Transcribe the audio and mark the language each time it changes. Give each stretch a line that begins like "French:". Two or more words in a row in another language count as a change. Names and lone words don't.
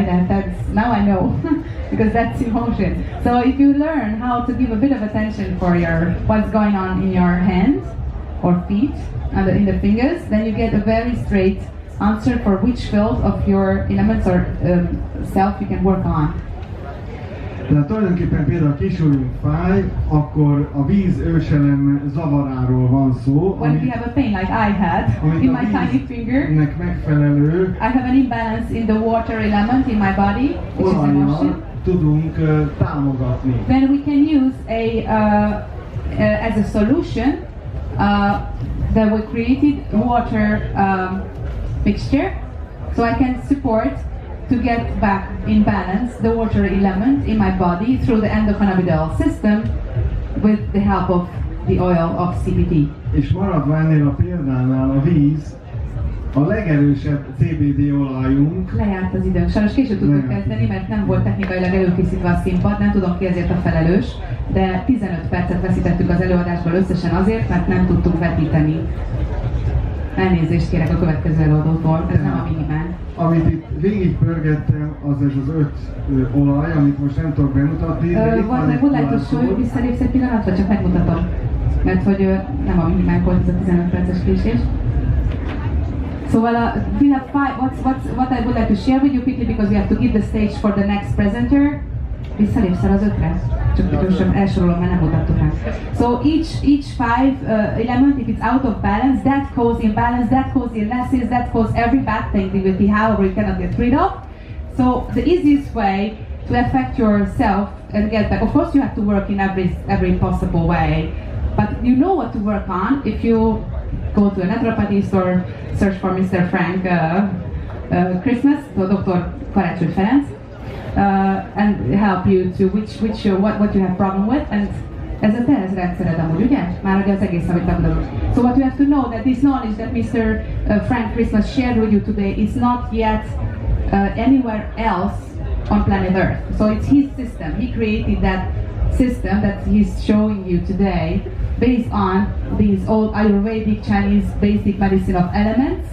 English: Now I know, because that's emotion. So if you learn how to give a bit of attention for what's going on in your hands or feet, and in the fingers, then you get a very straight answer for which field of your elements or self you can work on.
Hungarian: Tehát tulajdonképpen például a kisújunk fáj, akkor a víz őselem zavaráról van szó,
English: When we have a pain like I had in my tiny finger,
Hungarian: aminek megfelelő
English: I have an imbalance in the water element in my body, which is
Hungarian: olajjal
English: emotion.
Hungarian: tudunk támogatni.
English: Then we can use as a solution that we created water mixture, so I can support to get back in balance the water element in my body through the endocannabinoid system with the help of the oil of CBD.
Hungarian: És maradva ennél a példánál a víz, a legerősebb CBD olajunk. Lejárt az időnk. Sajnos később tudtuk kezdeni, mert nem volt technikailag előkészítve a színpad, nem tudom ki ezért a felelős, de 15 percet veszítettük az előadásból összesen azért, mert nem tudtuk vetíteni. Elnézést kérek a következő előadótól, ez nem a minimál. Amit itt végigpörgettem, az ez az 5 olaj, amit most nem tudok bemutatni.
English: Would like to show you,
Hungarian: visszalépsz egy pillanat, vagy csak megmutatom? Mert hogy nem a minimál volt ez a 15 perces késés.
English: So we have five. What I would like to share with you quickly, because we have to give the stage for the next presenter.
Hungarian: Visszalépsz el az 5-re? Csak gyorsan elsorolom, mert nem mutattuk rá.
English: So each 5 element, if it's out of balance, that causes imbalance, that causes illnesses, that causes every bad thing we will be, however, you cannot get rid of. So the easiest way to affect yourself and get back, of course you have to work in every possible way, but you know what to work on if you go to a naturopathist or search for Mr. Frank Christmas, so Dr. Karácsony Ferenc, and help you to what you have problem with, and
Hungarian: ez a te rendszered amúgy, ugye? Már ugye az egész, amit megmondom.
English: So what you have to know that this knowledge that Mr. Frank Christmas shared with you today is not yet anywhere else on planet Earth. So it's his system. He created that system that he's showing you today based on these old Ayurvedic Chinese basic medicine of elements.